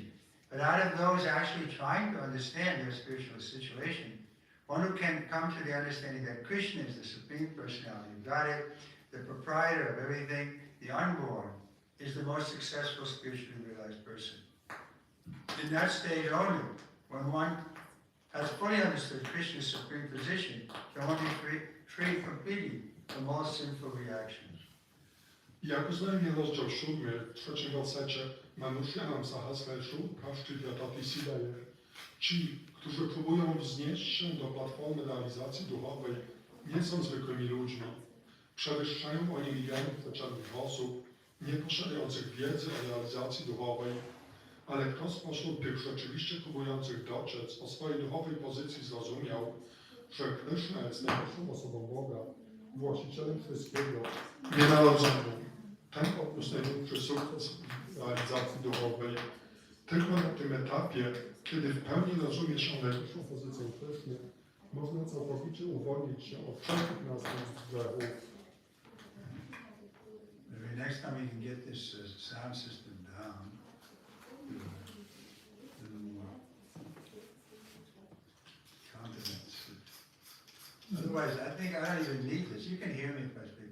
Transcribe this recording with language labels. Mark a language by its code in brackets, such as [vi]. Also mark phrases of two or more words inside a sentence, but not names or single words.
[en] But out of those actually trying to understand their spiritual situation, one who can come to the understanding that Krishna is the Supreme Personality of Godhead, the proprietor of everything, the unborn, is the most successful spiritually realized person. In that stage only, when one has fully understood Krishna's supreme position, can one be freed completely from all sinful reactions. [pl] Jak uznajmy rozdział 7 w trzecim wersecie, [sa] Manusyanam sahasreshu kaschidhyati siddhaye. [pl] Ci, którzy próbują wznieść się do platformy realizacji duchowej, nie są zwykłymi ludźmi. Przewyższają oni milionów przeciętnych osób, nie posiadających wiedzy o realizacji duchowej, ale kto spośród tych rzeczywiście próbujących doczec o swojej duchowej pozycji zrozumiał, że Kryszna jest najwyższą osobą Boga, właścicielem wszystkiego, nienarodzonym. Ten odniósł największy sukces w realizacji duchowej. Tylko na tym etapie, kiedy w pełni rozumie się najwyższą pozycję Kryszny, można całkowicie uwolnić się od wszelkich następstw grzechów. [en] Maybe next time we can get this sound system down. A little more confidence. Otherwise, I think I don't even need this. You can hear me if I speak.